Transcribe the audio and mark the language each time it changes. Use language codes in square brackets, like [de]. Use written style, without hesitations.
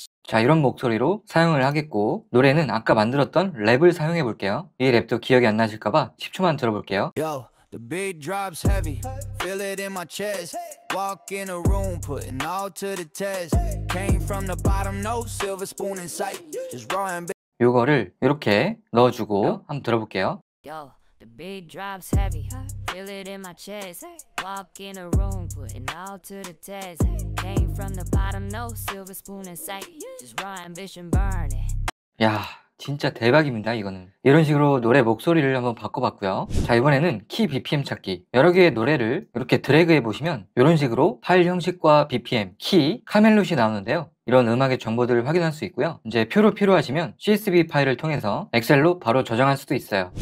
[ko] 자, 이런 목소리로 사용을 하겠고 노래는 아까 만들었던 랩을 사용해 볼게요. 이 랩도 기억이 안 나실까봐 10초만 들어볼게요. [en] Yo, the beat drops heavy. Feel it in my chest. Walk in a room, putting all to the test. Came from the bottom, no silver spoon in sight. Just raw and [ko] 요거를 이렇게 넣어주고 한번 들어볼게요. [en] Yo, the beat drops heavy. Feel it in my chest. Walk in a room, putting all to the test. Came from the bottom, no silver spoon in sight. Just raw ambition burning. [ko] 야, 진짜 대박입니다. 이거는 이런 식으로 노래 목소리를 한번 바꿔봤고요. 자, 이번에는 키 BPM 찾기. 여러 개의 노래를 이렇게 드래그 해보시면 이런 식으로 파일 형식과 BPM, 키, 카멜롯이 나오는데요. 이런 음악의 정보들을 확인할 수 있고요. 이제 표로 필요하시면 CSV 파일을 통해서 엑셀로 바로 저장할 수도 있어요.